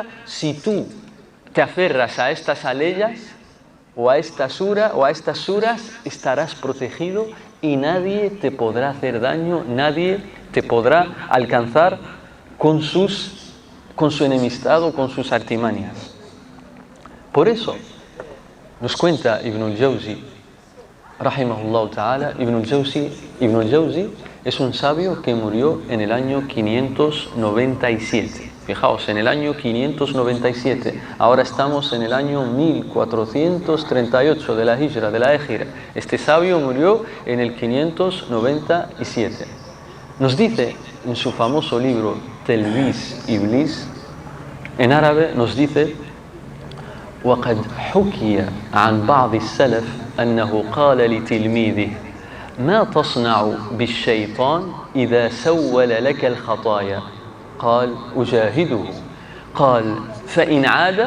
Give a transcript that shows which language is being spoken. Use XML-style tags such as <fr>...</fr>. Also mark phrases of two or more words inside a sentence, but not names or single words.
<es>Si tú te aferras a estas aleyas o a esta sura o a estas suras, estarás protegido y nadie te podrá hacer daño, nadie te podrá alcanzar con su enemistad o con sus artimañas. Por eso nos cuenta Ibn al-Jawzi,</es> <ar>رحمه الله تعالى.</ar> <es>Ibn al-Jawzi es un sabio que murió en el año 597. Fijaos, en el año 597. Ahora estamos en el año 1438 de la Hijra, de la Égira. Este sabio murió en el 597. Nos dice en su famoso libro Talbis Iblis, en árabe nos dice:</es> <ar>وقد حكي عن بعض السلف أنه قال لتلميذه ما تصنع بالشيطان إذا سول لك الخطايا؟ قال أجاهده. قال فإن عاد؟</ar>